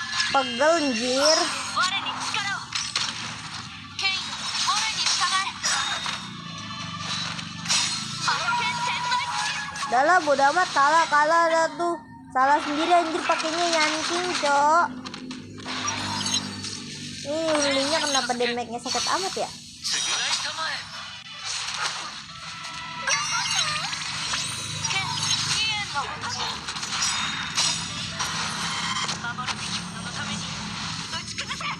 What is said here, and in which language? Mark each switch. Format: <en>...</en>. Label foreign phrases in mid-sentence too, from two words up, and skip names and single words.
<id>Pegel anjir.</id> <ja>我に力を。ケイン俺に従え。魔剣天内。</ja> <id>Udah lah, bodo amat. Kalah dah tuh. Salah sendiri anjir pakainya Yanking, Cok. Ini Yunlinya kenapa damage-nya sakit amat ya?</id> <ja>剣飛燕のごとし。守るべき者のために打ち崩せ。</ja>